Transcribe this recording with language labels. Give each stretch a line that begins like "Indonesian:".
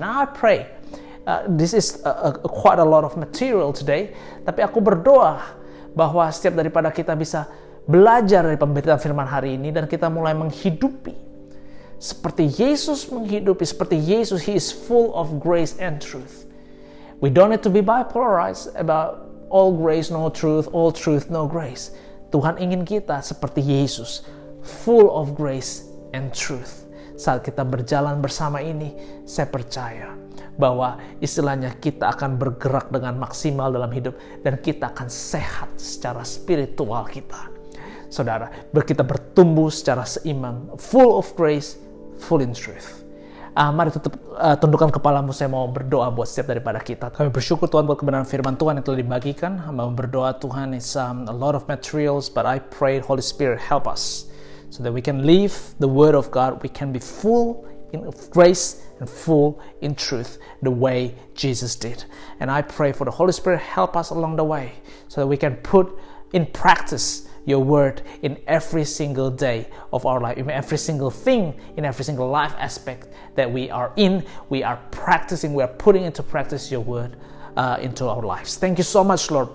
English: Now I pray, this is quite a lot of material today,
Indonesian: tapi aku berdoa bahwa setiap daripada kita bisa belajar dari pemberitaan firman hari ini dan kita mulai menghidupi seperti Yesus menghidupi, seperti Yesus,
English: He is full of grace and truth. We don't need to be bipolarized about all grace, no truth, all truth, no grace.
Indonesian: Tuhan ingin kita seperti Yesus,
English: full of grace and truth.
Indonesian: Saat kita berjalan bersama ini, saya percaya bahwa istilahnya kita akan bergerak dengan maksimal dalam hidup dan kita akan sehat secara spiritual kita. Saudara, kita bertumbuh secara seimbang,
English: full of grace, full in truth.
Indonesian: Mari tundukkan kepalamu, saya mau berdoa buat setiap daripada kita. Kami bersyukur Tuhan buat kebenaran firman Tuhan yang telah dibagikan. Mau berdoa Tuhan,
English: it's a lot of materials, but I pray Holy Spirit help us so that we can live the Word of God. We can be full in grace and full in truth the way Jesus did. And I pray for the Holy Spirit help us along the way so that we can put in practice your word in every single day of our life, in every single thing, in every single life aspect that we are in, we are practicing, we are putting into practice your word into our lives. Thank you so much, Lord.